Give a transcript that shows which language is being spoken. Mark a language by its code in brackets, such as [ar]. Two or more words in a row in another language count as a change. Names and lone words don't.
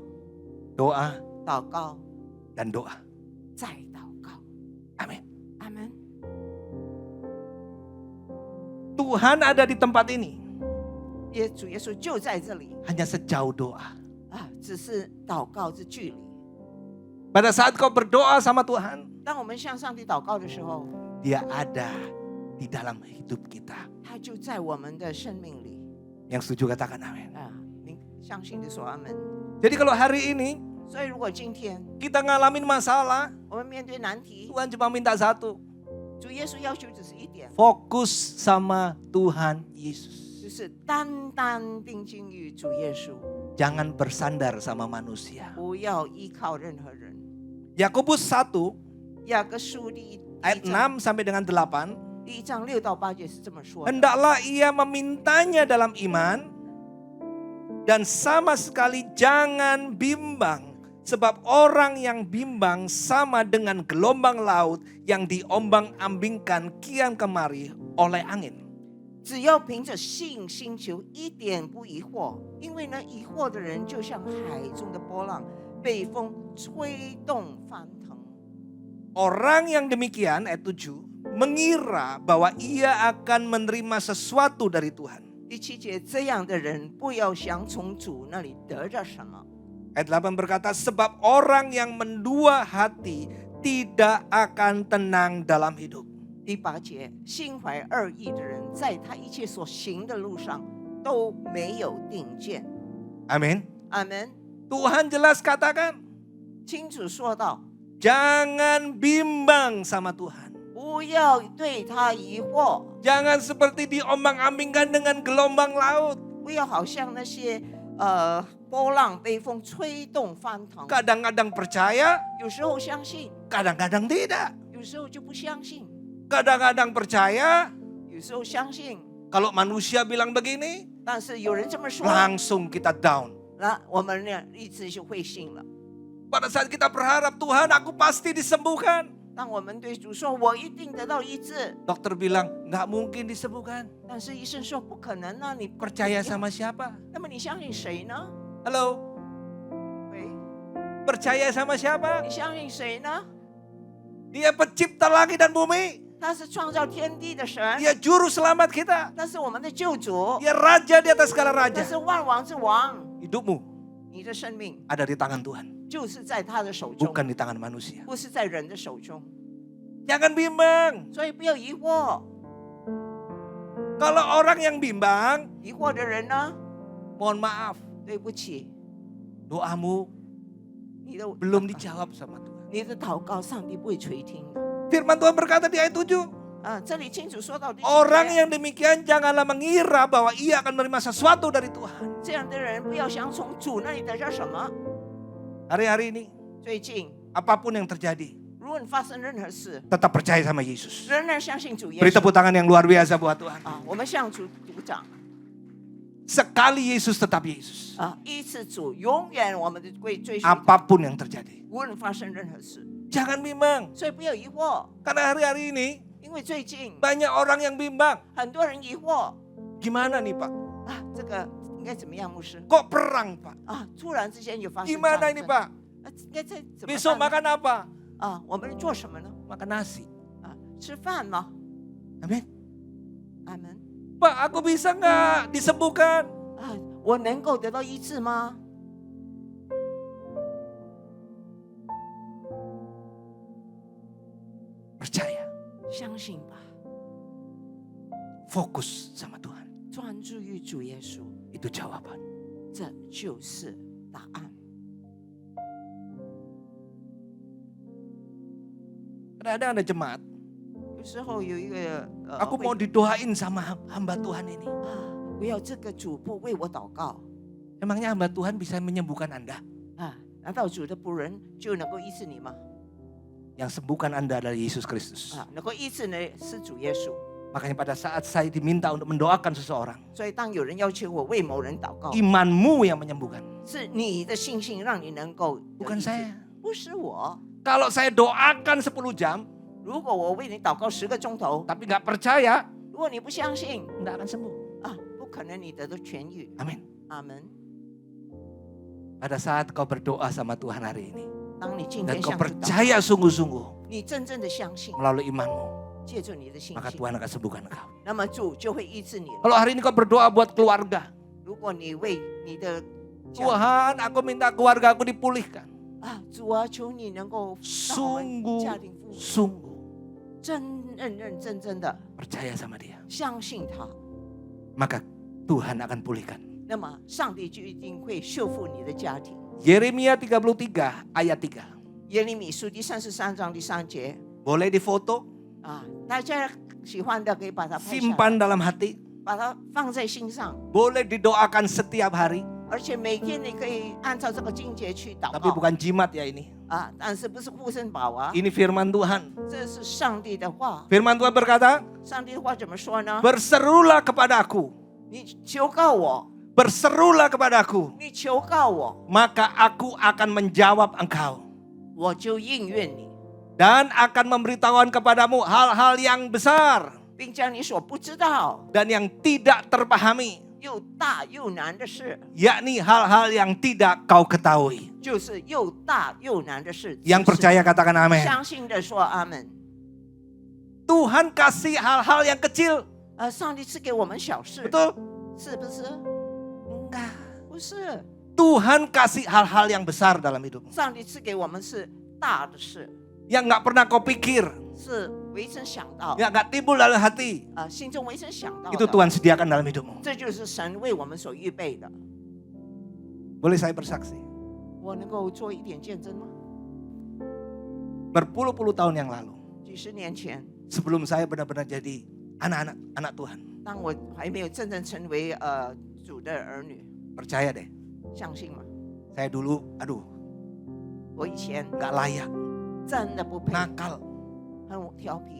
[id] doa, [zh] 祷告， [id] dan doa. [zh] 再祷告。 [id] Amin. [zh] 阿门。 [id] Tuhan ada di tempat ini [zh] 主耶稣就在这里 [id] hanya sejauh doa. [zh] 只是祷告之距离。 [id] Pada saat kau berdoa sama Tuhan, [zh] 当我们向上帝祷告的时候， [id] Dia ada di dalam hidup kita. [zh] 它就在我们的生命里 [id] Yang setuju katakan amin. [zh] 啊。您相信的说阿门。 [id] Jadi kalau hari ini [zh] 所以如果今天 [id] kita ngalamin masalah, [zh] 我们面对难题， [id] Tuhan cuma minta satu, [zh] 主耶稣要求只是一点， [id] fokus sama Tuhan Yesus. [zh] 就是单单定睛于主耶稣， [id] Jangan bersandar sama manusia. [zh] 不要依靠任何人。 [id] Yakobus 1 [zh] 雅各书第 [id] ayat 6 sampai dengan 8. [zh] 1 章6到8节是这么说的。 [id] Hendaklah ia memintanya dalam iman dan sama sekali jangan bimbang. Sebab orang yang bimbang sama dengan gelombang laut yang diombang-ambingkan kian kemari oleh angin. [zh] 只要凭着信心求，一点不疑惑，因为呢，疑惑的人就像海中的波浪，被风吹动翻腾。 [id] Orang yang demikian, ayat 7, mengira bahwa ia akan menerima sesuatu dari Tuhan. [zh] 第7节，这样的人不要想从主那里得着什么。 [id] Ayat 8 berkata, sebab orang yang mendua hati tidak akan tenang dalam hidup. [zh] 第8节，心怀二意的人，在他一切所行的路上都没有定见。 [id] Amin. [zh] 阿门。 [id] Tuhan jelas katakan, [zh] 清楚说道， [id] jangan bimbang sama Tuhan. [zh] 不要对他疑惑， [id] Jangan seperti diombang-ambingkan dengan gelombang laut. [zh] 不要好像那些波浪被风吹动翻腾。 [id] Kadang-kadang percaya, [zh] 有时候相信， [id] kadang-kadang tidak. [zh] 有时候就不相信， [id] Kadang-kadang percaya, [zh] 有时候相信。 [id] kalau manusia bilang begini, [zh] 但是有人这么说， [id] langsung kita down. [zh] 那我们呢意志就会信了。 [id] Pada saat kita berharap, Tuhan aku pasti disembuhkan. [zh] 当我们对主说，我一定得到医治， [id] Dokter bilang, nggak mungkin disembuhkan. [zh] 但是医生说不可能啊，你 [id] Percaya sama siapa? [zh] 那么你相信谁呢？ [id] Halo, [zh] 喂， [id] percaya sama siapa? [zh] 你相信谁呢？ [id] Dia pencipta langit dan bumi. [zh] 他是创造天地的神， [id] Dia juru selamat kita. [zh] 他是我们的救主， [id] Dia raja di atas segala [zh] 他 [id] raja. [zh] 是万王之王。 [id] Hidupmu [zh] 你的生命 [id] ada di tangan Tuhan, [zh] 就是在他的手中， [id] bukan di tangan manusia. [zh] 不是在人的手中， [id] Jangan bimbang. [zh] 所以不要疑惑。 [id] Kalau orang yang bimbang, [zh] 疑惑的人呢， [id] mohon maaf, [zh] 对不起， [id] doamu [zh] 你的 [id] belum dijawab sama Tuhan. [zh] 你的祷告，上帝不会垂听的。 [id] Firman Tuhan berkata di ayat 7, [zh] 啊，这里清楚说到第7 [id] orang [zh] 节 [id] yang demikian janganlah mengira bahwa ia akan menerima sesuatu dari Tuhan. [zh] 这样的人不要想从主那里得到什么。 [id] Hari-hari ini, [zh] 最近， [id] apapun yang terjadi, [zh] 如果你发生任何事， [id] tetap percaya sama Yesus. [zh] 仍然相信主耶 [id] Beri [zh] 稣 [id] tepuk tangan yang luar biasa buat Tuhan. [zh] 啊，我们向主鼓掌 [id] Sekali Yesus tetap Yesus. 啊！ [zh] 依次主，永远我们的追随他， [id] Apapun yang terjadi. [zh] 无论发生任何事， [id] Jangan bimbang. [zh] 所以不要疑惑， [id] Karena hari-hari ini [zh] 因为最近 [id] banyak orang yang bimbang. [zh] 很多人疑惑 [id] Gimana nih Pak? [zh] 啊，这个应该怎么样，牧师 [id] Kok perang Pak? [zh] 啊？突然之间有发生 [id] Gimana [zh] 战 [id] ini [zh] 争 [id] Pak? [zh] 啊，应该在怎么 [id] Besok [zh] 办呢 [id] makan apa? [zh] 啊？我们做什么呢？ [id] Makan nasi. [zh] 啊，吃饭吗？ [id] Amin. [zh] 阿门 [id] Pak, aku bisa nggak disembuhkan? [zh] 啊，我能够得到医治吗？ [id] Percaya. [zh] 相信吧， [id] Fokus sama Tuhan. [zh] 专注于主耶稣， [id] Itu jawaban. [zh] 这就是答案。 [id] Kadang-kadang ada jemaat. [zh] 有时候有一个 [id] Aku mau didoain sama hamba Tuhan ini. [zh] 啊，我要这个主仆为我祷告 [id] Emangnya hamba Tuhan bisa menyembuhkan Anda? [zh] 啊，难道主的仆人就能够医治你吗？ [id] Yang sembuhkan Anda adalah Yesus Kristus. [zh] 啊，能够医治呢是主耶稣。 [id] Makanya pada saat saya diminta untuk mendoakan seseorang, [zh] 所以当有人要求我为某人祷告， [id] imanmu yang menyembuhkan. [zh] 是你的信心让你能够得 [id] Bukan [zh] 医治 [id] saya. [zh] 不是我。 [id] Kalau saya doakan 10 jam, [zh] 如果我为你祷告10个钟头， [id] tapi nggak percaya, [zh] 如果你不相信 [id] nggak akan sembuh. [zh] 啊，不可能你得到痊愈。 [id] Amin. [zh] 阿门。 [id] Pada saat kau berdoa sama Tuhan hari ini, [zh] 当你今 [id] dan [zh] 天 [id] kau [zh] 向主祷告， [id] percaya sungguh-sungguh [zh] 你真正的相信， [id] melalui imanmu, [zh] 借助你的信 [id] maka [zh] 心， [id] Tuhan akan sembuhkan engkau. [zh] 那么主就会医治你了。 [id] Kalau hari ini kau berdoa buat keluarga, [zh] 如果你为你的家 [id] Tuhan aku minta keluarga aku dipulihkan. [zh] 啊，主啊，求你能够让我们家庭复 [id] Sungguh-sungguh [zh] 认认真真的 [id] percaya sama dia, [zh] 相信他， [id] maka Tuhan akan pulihkan. [zh] 那么上帝就一定会修复你的家庭。 [id] Yeremia 33 ayat 3. [zh] 耶利米书第33章第3节 [id] Boleh difoto, [zh] 啊，大家喜欢的可以把它拍下来， [id] simpan dalam hati, [zh] 把它放在心上， [id] boleh didoakan setiap hari. [zh] 而且每天你可以按照这个经节去祷 [id] Tapi [zh] 告 [id] bukan jimat ya ini. [zh] 啊，但是不是护身宝啊， [id] Ini firman Tuhan. [zh] 这是上帝的话。 [id] Firman Tuhan berkata, [zh] 上帝的话怎么说呢？ [id] berserulah kepadaku, [zh] 你求告我， [id] berserulah kepadaku, [zh] 你求告我， [id] maka aku akan menjawab engkau. [zh] 我就应允你， [id] Dan akan memberitahukan kepadamu hal-hal yang besar [zh] 并将你所不知道 [id] dan yang tidak terpahami, [zh] 又大又难的事， [id] yakni hal-hal yang tidak kau ketahui. [zh] 就是又大又难的事。 [id] Yang percaya katakan amin. [zh] 相信的说阿门。 [id] Tuhan kasih hal-hal yang kecil, [zh] 上帝赐给我们小事， [id] betul? [zh] 是不是？ [id] Enggak. [zh] 不是， [id] Tuhan kasih hal-hal yang besar dalam hidupmu, [zh] 上帝赐给我们是大的事， [id] yang nggak pernah kau pikir, [zh] 是唯曾想到， [id] yang nggak timbul dalam hati. [zh] 心中唯曾想到 [id] Itu [zh] 的。 [id] Tuhan sediakan dalam hidupmu. [zh] 这就是神为我们所预备的。 [id] Boleh saya bersaksi? [zh] 我能够做一点见证吗？ [id] Berpuluh-puluh tahun yang lalu, [zh] 几十年前， [id] sebelum saya benar-benar jadi anak Tuhan, [zh] 当我还没有真正成为主的儿女， [id] percaya deh, [zh] 相信吗？ [id] saya dulu, [zh] 我以前 [id] nggak layak, [zh] 真的不配， [id] nakal, [zh] 很调皮